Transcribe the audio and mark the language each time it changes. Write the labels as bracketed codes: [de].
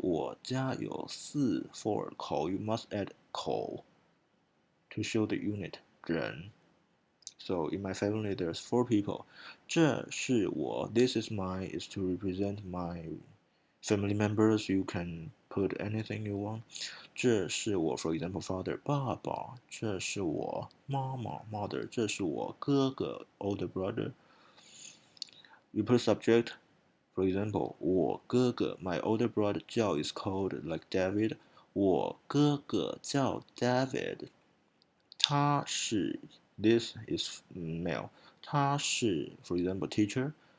[zh] 我家有4 口. [en] You must add 口 to show the unit 人. So in my family, there's 4 people. [zh] 这是我. [en] This is my is to represent my family members. You can put anything you want. [zh] 这是我 [en] for example father 爸爸。 [zh] 这是我妈妈 mother. 这是我哥哥 older brother. [en] You put subject. For example, 我哥哥 my older brother 叫 is called like David. [zh] 我哥哥叫 David. 他是 [en] this is male. 他是 for example teacher.